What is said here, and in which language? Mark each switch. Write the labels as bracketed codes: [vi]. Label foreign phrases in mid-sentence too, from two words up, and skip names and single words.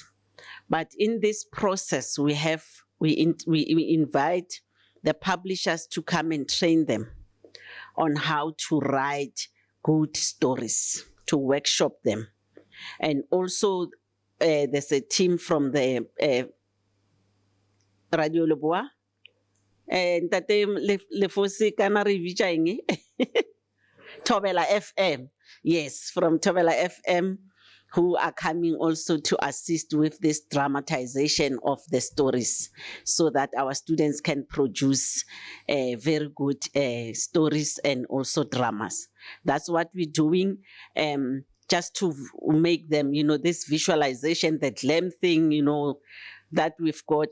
[en] But in this process, we invite the publishers to come and train them on how to write good stories, to workshop them. And also, there's a team from the Radio Leboa, and that Lefosi [nso] kana re bitsa eng? [en] Thobela FM. Yes, from Thobela FM, who are coming also to assist with this dramatization of the stories so that our students can produce very good stories and also dramas. That's what we're doing, just to make them, this visualization, the glam thing, that we've got.